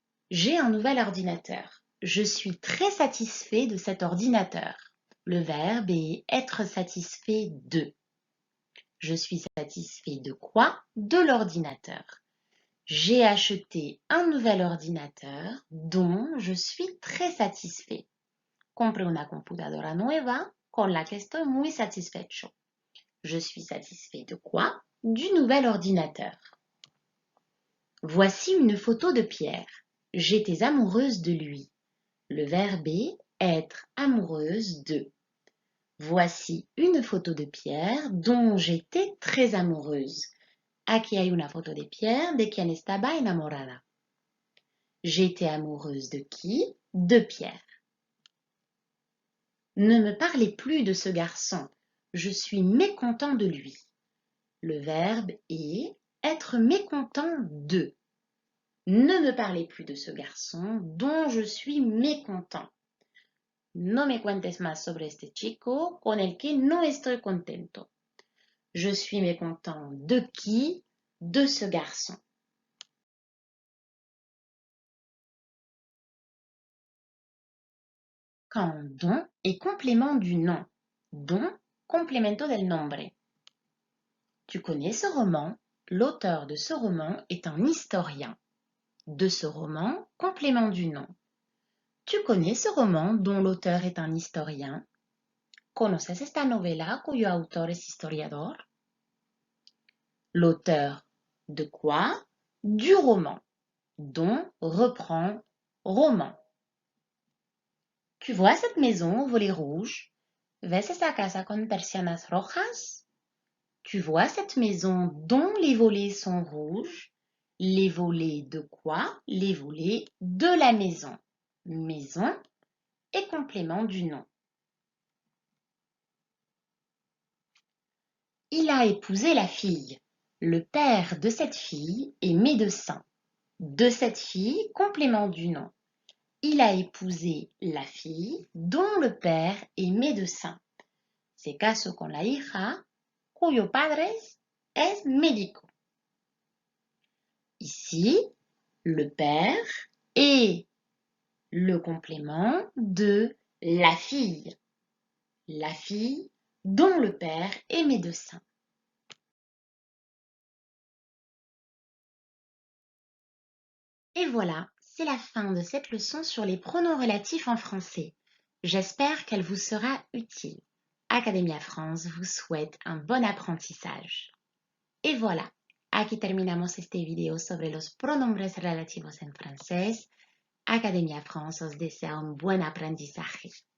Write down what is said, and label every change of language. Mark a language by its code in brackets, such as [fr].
[fr] J'ai un nouvel ordinateur. Je suis très satisfait de cet ordinateur. Le verbe est être satisfait de. Je suis satisfait de quoi? De l'ordinateur. J'ai acheté un nouvel ordinateur dont je suis très satisfait. [es] Compré una computadora nueva con la que estoy muy satisfecho. [fr] Je suis satisfait de quoi? Du nouvel ordinateur. Voici une photo de Pierre. J'étais amoureuse de lui. Le verbe est être amoureuse de. Voici une photo de Pierre dont j'étais très amoureuse. [es] Aquí hay una foto de Pierre de quien estaba enamorada. [fr] J'étais amoureuse de qui? De Pierre. Ne me parlez plus de ce garçon. Je suis mécontent de lui. Le verbe est être mécontent de. Ne me parlez plus de ce garçon dont je suis mécontent. [es] No me cuentes más sobre este chico con el que no estoy contento. [fr] Je suis mécontent de qui? De ce garçon. Quand don est complément du nom. [es] Don, complemento del nombre. [fr] Tu connais ce roman? L'auteur de ce roman est un historien. De ce roman, complément du nom. Tu connais ce roman dont l'auteur est un historien? [es] ¿Conoces esta novela cuyo autor es historiador? [fr] L'auteur de quoi? Du roman. Dont reprend roman. Tu vois cette maison aux volets rouges? [es] ¿Ves esa casa con persianas rojas? [fr] Tu vois cette maison dont les volets sont rouges? Les volets de quoi? Les volets de la maison. Maison est complément du nom. Il a épousé la fille. Le père de cette fille est médecin. De cette fille, complément du nom. Il a épousé la fille dont le père est médecin. [es] Se casó con la hija cuyo padre es médico. [fr] Ici, le père est le complément de la fille. La fille dont le père est médecin. Et voilà, c'est la fin de cette leçon sur les pronoms relatifs en français. J'espère qu'elle vous sera utile. Academia France vous souhaite un bon apprentissage. [es] Y voilà, aquí terminamos este video sobre los pronombres relativos en francés. Academia France os desea un buen aprendizaje.